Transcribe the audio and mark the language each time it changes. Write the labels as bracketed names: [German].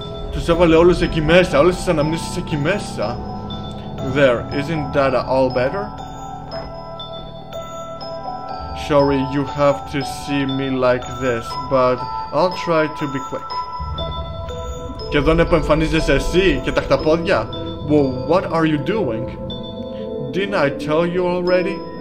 [Greek] Τους έβαλε όλους εκεί μέσα, όλες τις αναμνήσεις εκεί μέσα. [English] There, isn't that all better? Sorry you have to see me like this, but I'll try to be quick. [Greek] Και εδώ είναι που εμφανίζεσαι εσύ και τα χταπόδια. [English] Well, what are you doing? Didn't I tell you already?